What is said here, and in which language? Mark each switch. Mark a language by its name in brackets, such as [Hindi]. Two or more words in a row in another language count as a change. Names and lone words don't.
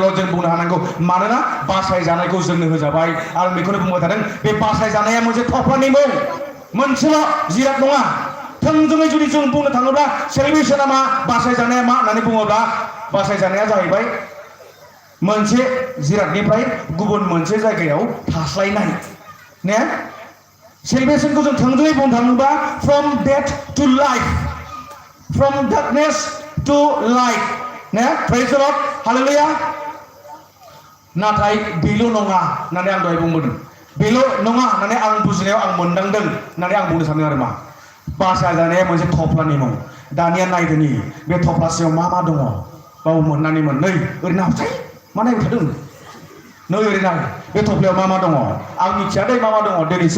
[Bodo] लर्ड जों बुंनो हानांगौ मानोना बासायजानायखौ जोंनो होजाबाय आरो बेखौनो बुंबाय थादों बे बासायजानाया मोनसे थफ्लानि मुं मोनसेल' जिराद नङा थोंजोङै जुदि जों बुंनो थाङोब्ला सेलिब्रेशना मा बासायजानाया मा होननानै बुङोब्ला बासायजानाया जाहैबाय मोनसे जिरादनिफ्राय गुबुन मोनसे जायगायाव थास्लायनाय ने सेलिब्रेशनखौ जों थोंजोङै बुंनो थाङोब्ला [English] from death to life from darkness to light [Bodo] ने [English] praise the Lord [Bodo] हालेलुया नाथाय बेल' नङा होननानै आं दहाय बुंबोदों बेल' नङा होननानै आं बुजिनायाव आं मोनदांदों होननानै आं बुंनो सानो आरो मा बासायजानाया मोनसे थफ्लानि मुं दानिया नायदोनि बे थफ्लासेयाव मा दङ बावमोन नानिमोन नै ओरैनो हाबसाय मा नायबाय थादों नै ओरैनो बे थफ्लायाव मा दङ आं मिथिया दै मा दङ दिनैसो